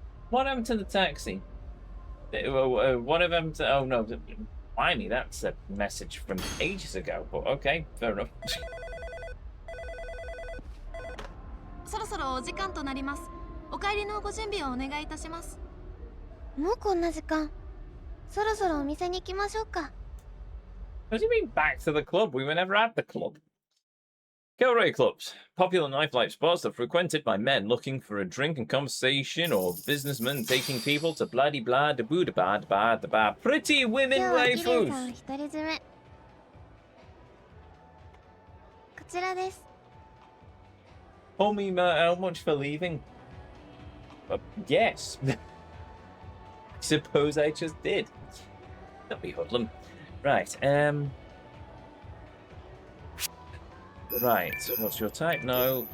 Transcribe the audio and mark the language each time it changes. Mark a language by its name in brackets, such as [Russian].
[English] What happened to the taxi? What happened to oh no, blimey, that's a message from ages ago, but okay, fair enough. [Japanese] そろそろお時間となります。お帰りのご準備をお願いいたします。もうこんな時間。そろそろお店に行きましょうか。 [English] What do you mean back to the club? We were never at the club. Kyorai clubs. Popular nightlife spots are frequented by men looking for a drink and conversation or businessmen taking people to bloody blah da boo da ba da ba da ba. Pretty women [Japanese] 今日は桐生 [English] waifus. [Japanese] さん独り占め。こちらです。 [English] Homie, how much for leaving? Yes. Suppose I just did. Don't be hoodlum. Right, Right, what's your type? No.